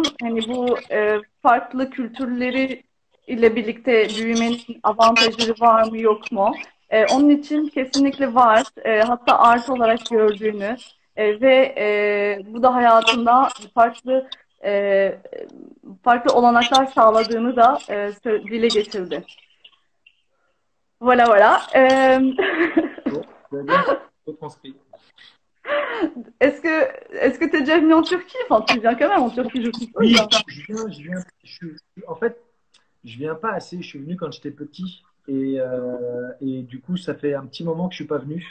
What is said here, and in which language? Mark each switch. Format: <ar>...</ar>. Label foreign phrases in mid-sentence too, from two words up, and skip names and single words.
<tr>Hani bu farklı kültürleri ile birlikte büyümenin avantajları var mı yok mu? Onun için kesinlikle var. Hatta artı olarak gördüğünü bu da hayatında e, farklı olanaklar sağladığını da dile getirdi.</tr> <fr>Voilà, voilà. Bon, vous avez bien retranscrit. Est-ce que t'es déjà venu en Turquie? Enfin, tu viens quand même en Turquie, je suppose. Oui, en fait, je viens pas assez. Je suis venu quand j'étais petit et du coup, ça fait un petit moment que je suis pas venu.</fr>